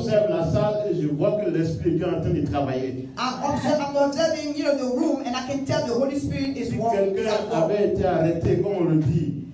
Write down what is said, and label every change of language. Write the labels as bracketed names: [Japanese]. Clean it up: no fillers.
[French] J'observe la salle et je vois que l'Esprit est bien en train de travailler. [English] I'm observing, the room, and I can tell the Holy Spirit is [French] Si [English] working. [French] quelqu'un avait été arrêté, comme on le dit,